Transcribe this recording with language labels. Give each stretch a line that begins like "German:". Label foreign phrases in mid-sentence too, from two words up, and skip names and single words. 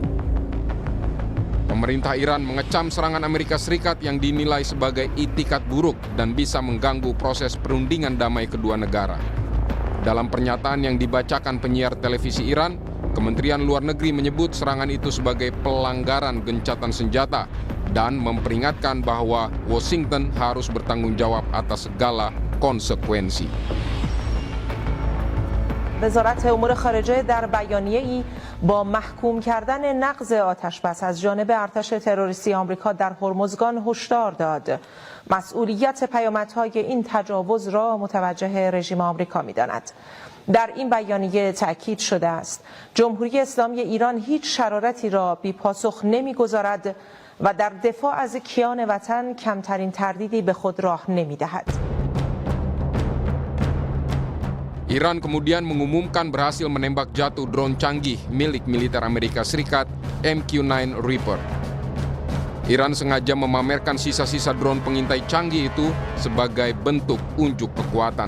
Indonesian: Pemerintah Iran mengecam serangan Amerika Serikat yang dinilai sebagai itikat buruk dan bisa mengganggu proses perundingan damai kedua negara. Dalam pernyataan yang dibacakan penyiar televisi Iran, Kementerian Luar Negeri menyebut serangan itu sebagai pelanggaran gencatan senjata dan memperingatkan bahwa Washington harus bertanggung jawab atas segala konsekuensi.
Persian: وزارت امور خارجه در بیانیه‌ای با محکوم کردن نقض آتش‌بس از جانب ارتش تروریستی آمریکا در هرمزگان هشدار داد. مسئولیت پیامدهای این تجاوز را متوجه رژیم آمریکا می‌داند. در این بیانیه تأکید شده است جمهوری اسلامی ایران هیچ شرارتی را بی‌پاسخ نمی‌گذارد و در دفاع از کیان وطن کمترین تردیدی به خود راه نمی‌دهد.
Indonesian: Iran kemudian mengumumkan berhasil menembak jatuh drone canggih milik militer Amerika Serikat MQ-9 Reaper. Iran sengaja memamerkan sisa-sisa drone pengintai canggih itu sebagai bentuk unjuk kekuatan.